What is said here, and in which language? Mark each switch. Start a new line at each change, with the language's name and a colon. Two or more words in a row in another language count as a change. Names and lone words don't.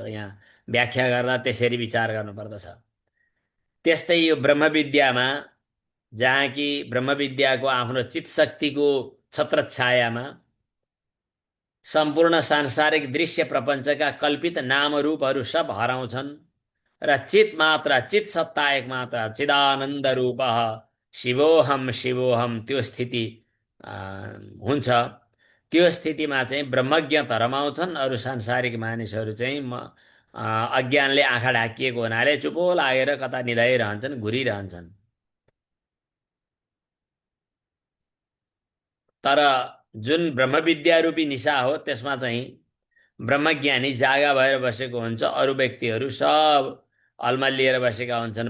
Nepali: यहाँ व्याख्या गर्दा त्यसरी विचार गर्नुपर्दछ। त्यस्तै यो ब्रह्मविद्यामा जहाँ कि ब्रह्मविद्याको आफ्नो चित शक्तिको छत्रछायामा सम्पूर्ण सांसारिक दृश्य प्रपञ्चका कल्पित नाम रूपहरू सब हराउँछन् र चित मात्र चित सत्ता एक मात्र चिदानन्द रूप
Sanskrit: शिवोहम शिवोहम
Nepali: त्यो स्थिति हुन्छ। त्यो स्थितिमा चाहिँ ब्रह्मज्ञ त रमाउँछन्, अरू सांसारिक मानिसहरू चाहिँ अज्ञानले आँखा ढाकिएको हुनाले चुपो लागेर कता निधाइरहन्छन्, घुरिरहन्छन्। तर जुन ब्रह्मविद्या रूपी निशा हो त्यसमा चाहिँ ब्रह्मज्ञानी जागा भएर बसेको हुन्छ, अरू व्यक्तिहरू सब अल्मलिएर बसेका हुन्छन्।